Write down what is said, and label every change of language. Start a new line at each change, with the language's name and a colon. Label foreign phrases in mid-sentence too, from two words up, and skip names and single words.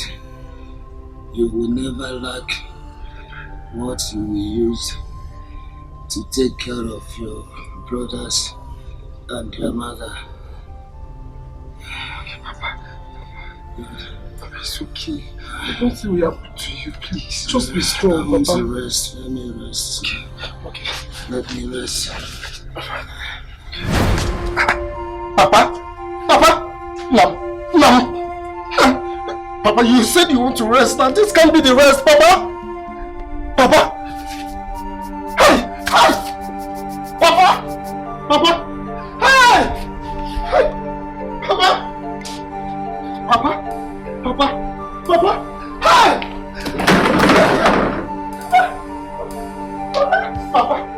English: You will never lack what you will use to take care of your brothers and your mother. Papa, it's okay. Nothing will happen to you, please. Just be strong, Papa. Let me rest. Let me rest. Okay. Let me rest. Papa? Papa? No. Papa, you said you want to rest, and this can't be the rest, Papa. Papa? Hey! Papa? Papa? Hey! Papa? Papa? Papa? Hey! Papa?